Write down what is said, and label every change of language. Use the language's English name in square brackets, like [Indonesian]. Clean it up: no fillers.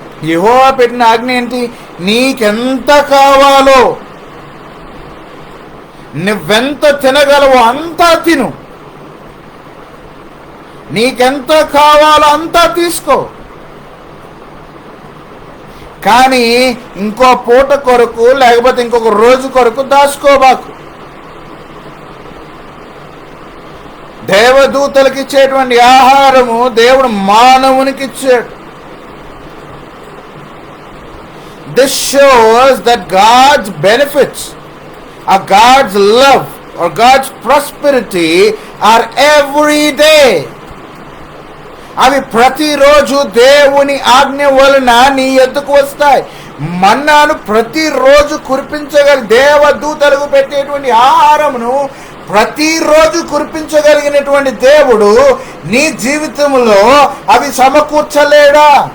[Telugu] యెహోవా పెట్టిన ఆజ్ఞ ఏంటి? నీకెంత కావాలో, నువ్వెంత తినగలవో అంతా తిను, నీకెంత కావాలో అంతా తీసుకో, కానీ ఇంకో పూట కొరకు లేకపోతే ఇంకొక రోజు కొరకు దాచుకోబాకు. దేవదూతలకు ఇచ్చేటువంటి ఆహారము దేవుడు మానవునికి ఇచ్చాడు. [English] This shows that God's benefits or God's love or God's prosperity are every day. [Telugu] అవి ప్రతిరోజు దేవుని ఆజ్ఞ వలన నీ ఎద్దుకు వస్తాయి. మన్నాను ప్రతిరోజు కురిపించగల దేవదూతలకు పెట్టేటువంటి ఆహారమును ప్రతిరోజు కురిపించగలిగినటువంటి దేవుడు నీ జీవితంలో అవి సమకూర్చలేడా?